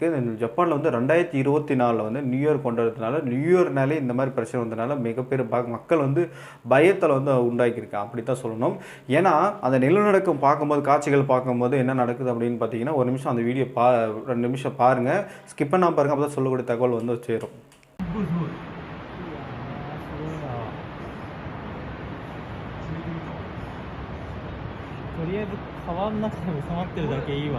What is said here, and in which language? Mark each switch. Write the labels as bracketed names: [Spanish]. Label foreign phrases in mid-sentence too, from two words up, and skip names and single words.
[Tamil] ஜப்பானில் வந்து 2024 வந்து [English] New Year [Tamil] கொண்டாடுறதுனால நியூ இயர்னாலே இந்த மாதிரி பிரச்சனை வந்ததுனால மிகப்பெரிய மக்கள் வந்து பயத்தில் வந்து உண்டாக்கியிருக்காங்க அப்படி தான் சொல்லணும். ஏன்னா அந்த நிலநடுக்கம் பார்க்கும்போது காட்சிகள் பார்க்கும்போது என்ன நடக்குது அப்படின்னு பார்த்தீங்கன்னா, ஒரு நிமிஷம் அந்த வீடியோ 2 நிமிஷம் பாருங்கள், ஸ்கிப் பண்ணால் பாருங்கள், அப்போ தான் சொல்லக்கூடிய தகவல் வந்து சேரும். [Japanese] とりあえず川の中に収まってるだけいいわ。